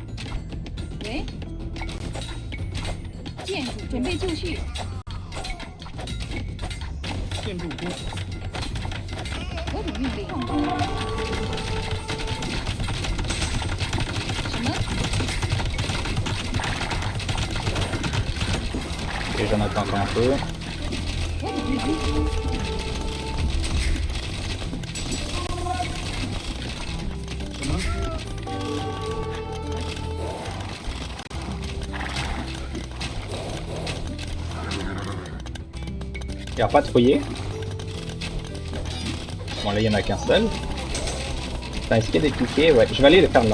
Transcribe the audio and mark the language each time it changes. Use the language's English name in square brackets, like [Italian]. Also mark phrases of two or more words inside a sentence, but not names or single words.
[Chinese] 喂，建筑准备就绪，建筑工，何种命令？什么？ [French] Et j'en attends encore un peu. [Chinese] 何种命令？什么？ [French] Il n'y a pas patrouiller. Bon, là, il n'y en a qu'un seul. Enfin, est-ce qu'il y a des piquets? Ouais, je vais aller les faire là.